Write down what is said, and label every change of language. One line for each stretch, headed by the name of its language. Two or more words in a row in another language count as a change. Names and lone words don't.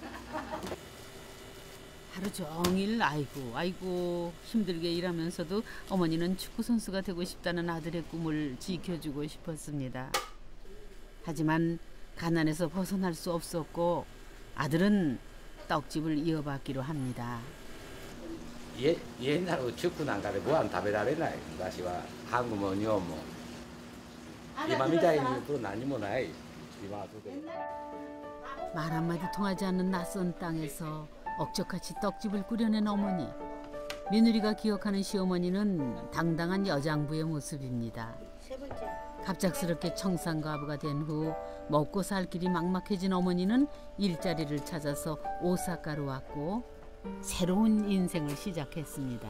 Korean: 하루 종일 아이고 힘들게 일하면서도 어머니는 축구 선수가 되고 싶다는 아들의 꿈을 지켜주고 싶었습니다. 하지만 가난에서 벗어날 수 없었고 아들은 떡집을 이어받기로 합니다. 옛날에 축구
Japanese: なんかでご飯食べられない昔は
Korean: 한국
Japanese: も日本も今みたいに言うと何もない今はとても
Korean: 말 한마디 통하지 않는 낯선 땅에서 억척같이 떡집을 꾸려낸 어머니. 며느리가 기억하는 시어머니는 당당한 여장부의 모습입니다. 갑작스럽게 청산가부가 된 후 먹고 살 길이 막막해진 어머니는 일자리를 찾아서 오사카로 왔고 새로운 인생을 시작했습니다.